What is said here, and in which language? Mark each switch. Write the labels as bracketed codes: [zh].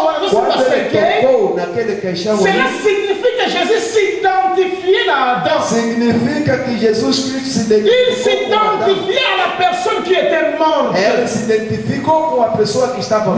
[pt] Quando ele tocou naquele caixão, significa Jesus se identifier a Adão. Significa que Jesus Cristo se identificou. [fr] Il s'identifie à la personne qui était morte. [pt] Ele se identificou com a pessoa que estava morta.